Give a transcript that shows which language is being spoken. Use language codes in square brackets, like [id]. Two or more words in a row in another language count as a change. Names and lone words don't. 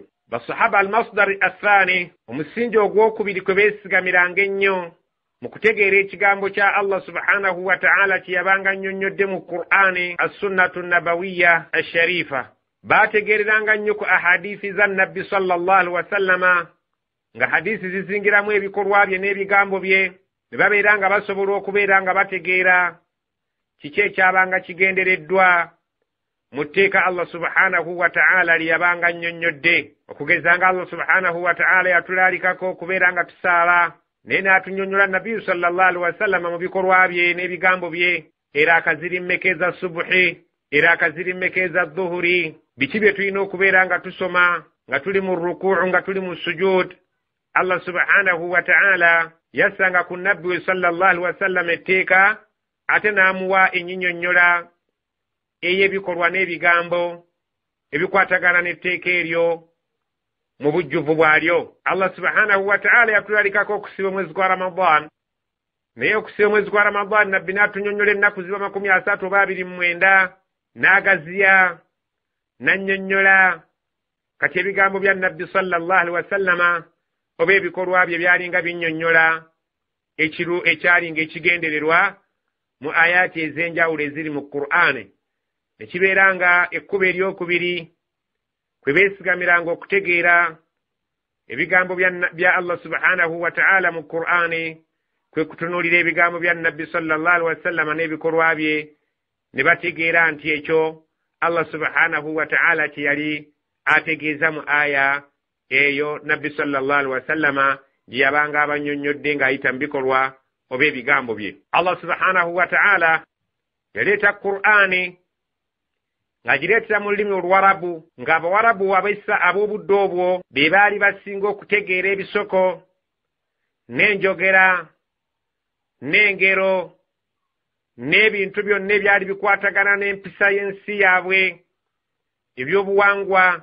[lg] Basahaba [ar] المصدر الثاني, [lg] omusingi ogwokubiri kwe beesigamiranga ennyo mu kutegeera ekigambo kya Allah [ar] سبحانه وتعالى [lg] kye yabanga nnyonnyodde mu qur'ani, [ar] السنة النبوية الشريفة. [lg] Baategeereranga nnyo ku ahadiisi za nabbi [ar] صلى الله عليه وسلم [lg] nga hadiisi zizingiramu ebikolwa bye n'ebigambo bye, ne babeera nga basobola okubeera nga bategeera kiki ekyabanga kigendereddwa mu tteeka Allah [ar] سبحانه وتعالى [lg] lye yabanga nnyonnyodde. Okugeza nga Allah [ar] سبحانه وتعالى [lg] yatulaalikako okubeera nga tusaala naye n'atunnyonnyola nabbiyu [ar] صلى الله عليه وسلم [lg] mu bikolwa bye n'ebigambo bye. Era akaziri mmeka eza subuhi era akaziri mmeka eza dhuhuri, biki bye tulina okubeera nga tusoma nga tuli mu rukuu nga tuli mu sujud. Allah [ar] سبحانه وتعالى [lg] yassanga ku nabbi we [ar] صلى الله عليه وسلم [lg] etteeka ate n'amuwa ennyinnyonnyola ey'ebikolwa n'ebigambo ebikwatagana n'etteeka eryo mu bujjuvu bwalyo. Allah [ar] سبحانه وتعالى [lg] yatulalikako okusiba omwezi gwa Ramadan, naye okusiba omwezi gwa Ramadan nabbi n'atunnyonnyola ennaku ziba 30 oba 29, n'agaziya n'annyonnyola kati ebigambo bya nabbi [ar] صلى الله عليه وسلم [lg] oba ebikolwa bye byalinga binnyonnyola ekyalinga ekigendererwa mu ayati ez'enjawulo eziri mu Qur'ani. Ekibeera nga ekkubo eryokubiri kwe beesigamiranga okutegeera ebigambo bya Allah [ar] سبحانه وتعالى [lg] mu Qur'ani kwe kutunuulira ebigambo bya nabbi [ar] صلى الله عليه وسلم [lg] n'ebikolwa bye, ne bategeera nti ekyo Allah [ar] سبحانه وتعالى [lg] kye yali ategeeza mu aya eyo nabbi [ar] صلى الله عليه وسلم [lg] gye yabanga abannyonnyodde ng'ayita mu bikolwa oba ebigambo bye. Allah [ar] سبحانه وتعالى [lg] yaleeta Qur'ani ng'agireetera mu lulimi Oluwarabu, ng'Abawarabu ab'obudde obwo be baali basinga okutegeera ebisoko n'enjogera n'engero n'ebintu byonna ebyali bikwatagana n'empisa y'ensi yaabwe, ebyobuwangwa.